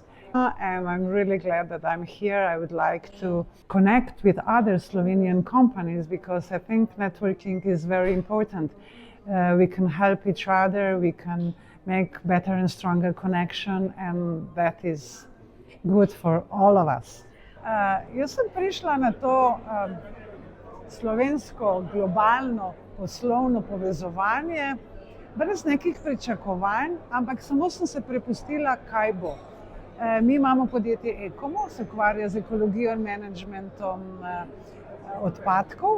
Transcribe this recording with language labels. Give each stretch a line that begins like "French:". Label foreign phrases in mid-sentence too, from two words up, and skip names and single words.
English: And I'm really glad that I'm here. I would like to connect with other Slovenian companies because I think networking is very important. We can help each other, we can make better and stronger connection, and that is good for all of us.
Slovenian: Jaz sem prišla na to slovensko globalno poslovno povezovanje brez nekih pričakovanj, ampak samo sem se prepustila, kaj bo. Mi imamo podjetje Ecomo, se ukvarja z ekologijo in menedžmentom odpadkov.